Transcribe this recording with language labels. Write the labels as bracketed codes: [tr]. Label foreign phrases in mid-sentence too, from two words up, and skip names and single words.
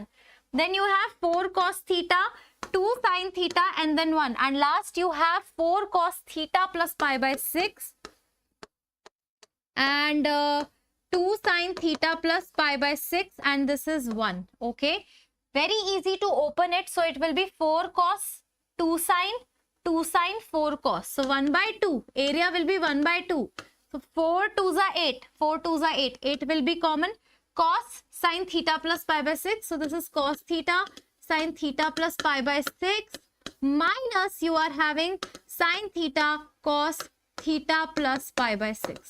[en] Then you have 4 cos theta, 2 sin theta, and then 1. And last you have 4 cos theta plus pi by 6. And 2 sin theta plus pi by 6, and this is 1. Okay, very easy to open it. So it will be 4 cos, 2 sin, 2 sin, 4 cos. So 1 by 2, area will be 1 by 2. So 4 2s are 8, 4 2s are 8. 8 will be common. Cos sin theta plus pi by 6. So this is cos theta sin theta plus pi by 6, minus you are having sin theta cos theta plus pi by 6.